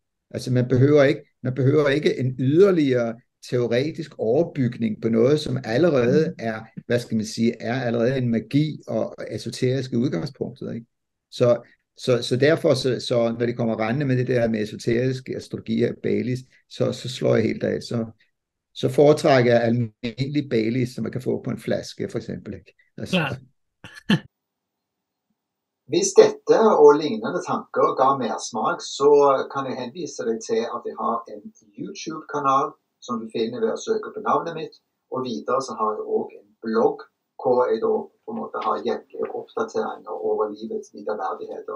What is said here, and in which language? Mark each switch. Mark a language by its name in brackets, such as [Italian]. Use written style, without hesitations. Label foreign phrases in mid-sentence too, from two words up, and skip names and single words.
[Danish] Altså man behøver ikke en yderligere teoretisk overbygning på noget, som allerede er, hvad skal man sige, er allerede en magi og esoteriske udgangspunktet, ikke? Så derfor, så når de kommer rendende med det der med esoterisk astrologi af Baileys, så slår jeg helt af. Så foretrækker jeg almindelig Baileys, som man kan få på en flaske, for eksempel, ikke? Altså. Ja. [Norwegian] Hvis dette og lignende tanker ga mersmak, så kan jeg henvise deg til at jeg har en YouTube-kanal som du finner ved å søke på navnet mitt, og videre så har jeg også en blogg hvor jeg da på en måte har jevnlige oppdateringer over livets viderverdigheter.